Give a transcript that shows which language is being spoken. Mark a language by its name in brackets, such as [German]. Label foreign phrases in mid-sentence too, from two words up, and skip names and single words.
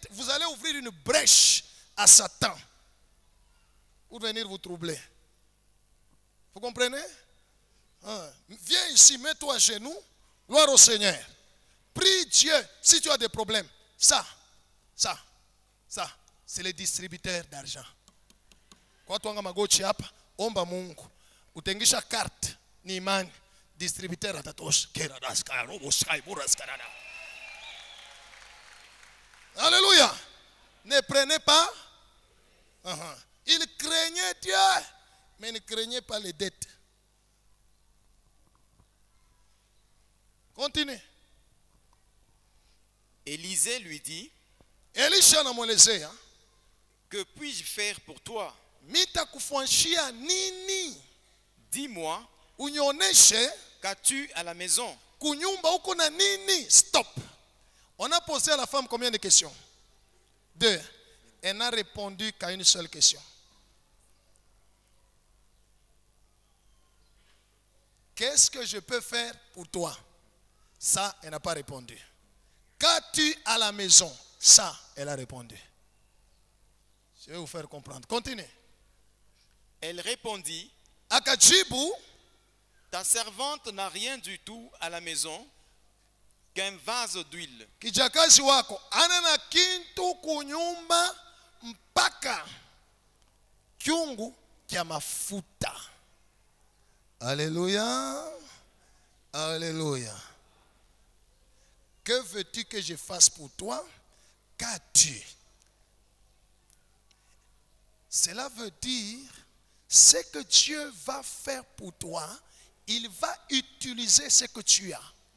[French] Vous allez ouvrir une brèche à Satan pour venir vous troubler. Vous comprenez? Viens ici, mets-toi à genoux. Gloire au Seigneur. Prie Dieu si tu as des problèmes. Ça, c'est les distributeurs d'argent. [Swahili] Kwa tuanga magochi hapa, omba Mungu. Utengisha carte ni imani. Distributeur atatosha. [French] Alléluia. Ne prenez pas. Il craignait Dieu, mais ne craignait pas les dettes. Continue. Élisée lui dit, [Swahili] Elisha anamwelezea, [French] Que puis-je faire pour toi? [Swahili] Nitakufanyia nini? [French] Dis-moi, [Swahili] Unioneshe [French] qu'as-tu à la maison? [Swahili] kunyumba uko na nini? [French] Stop. On a posé à la femme combien de questions? 2. Elle n'a répondu qu'à une seule question. Qu'est-ce que je peux faire pour toi? Ça, elle n'a pas répondu. Qu'as-tu à la maison? Ça, elle a répondu. Je vais vous faire comprendre. Continuez. Elle répondit, [Swahili] Akajibu, [French] ta servante n'a rien du tout à la maison qu'un vase d'huile. [Swahili] kijakazi wako ana na kintu kunyumba mpaka kyungu kya mafuta. [French] Alléluia. Alléluia. Que veux-tu que je fasse pour toi? Qu'as-tu? Cela veut dire, ce que Dieu va faire pour toi, il va utiliser ce que tu as.